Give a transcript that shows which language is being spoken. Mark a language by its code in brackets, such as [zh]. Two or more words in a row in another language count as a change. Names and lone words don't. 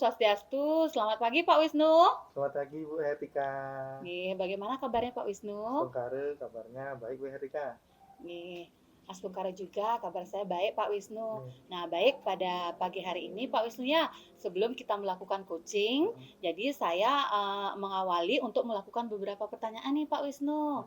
[id] Swastiastu. Selamat pagi Pak Wisnu. Selamat pagi Bu Hertika. Nih, bagaimana kabarnya Pak Wisnu? Astungkare kabarnya baik Bu Hertika. Nih, Astungkara juga kabar saya baik Pak Wisnu. Hmm. Nah, baik pada pagi hari ini Pak Wisnu ya, sebelum kita melakukan coaching, jadi saya mengawali untuk melakukan beberapa pertanyaan nih Pak Wisnu.